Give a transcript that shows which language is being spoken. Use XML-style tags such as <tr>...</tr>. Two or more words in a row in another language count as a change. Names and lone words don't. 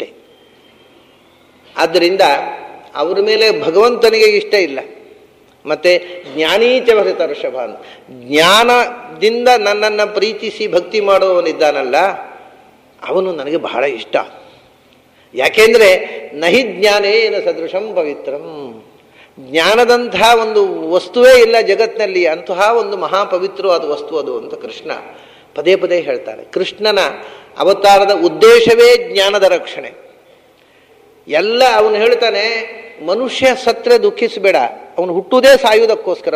<kn>ಆದ್ದರಿಂದ ಅವ್ರ ಮೇಲೆ ಭಗವಂತನಿಗೆ ಇಷ್ಟ ಇಲ್ಲ. ಮತ್ತು</kn> <sa>ಜ್ಞಾನೀಚ ಭರಿತ ಋಷಭ</sa> <kn>ಅಂತ, ಜ್ಞಾನದಿಂದ ನನ್ನನ್ನು ಪ್ರೀತಿಸಿ ಭಕ್ತಿ ಮಾಡುವವನಿದ್ದಾನಲ್ಲ ಅವನು ನನಗೆ ಬಹಳ ಇಷ್ಟ.</kn> <sa>ಯಾಕೆಂದರೆ ನಹಿ ಜ್ಞಾನೇನ ಸದೃಶಂ ಪವಿತ್ರಂ,</sa> <kn>ಜ್ಞಾನದಂಥ ಒಂದು ವಸ್ತುವೇ ಇಲ್ಲ ಜಗತ್ತಿನಲ್ಲಿ, ಅಂತಹ ಒಂದು ಮಹಾಪವಿತ್ರವಾದ ವಸ್ತು ಅದು ಅಂತ ಕೃಷ್ಣ ಪದೇ ಪದೇ ಹೇಳ್ತಾರೆ. ಕೃಷ್ಣನ ಅವತಾರದ ಉದ್ದೇಶವೇ ಜ್ಞಾನದ ರಕ್ಷಣೆ. ಎಲ್ಲ ಅವನು ಹೇಳ್ತಾನೆ, ಮನುಷ್ಯ ಸತ್ರೆ ದುಃಖಿಸಬೇಡ, ಅವನು ಹುಟ್ಟುವುದೇ ಸಾಯುವುದಕ್ಕೋಸ್ಕರ.</kn>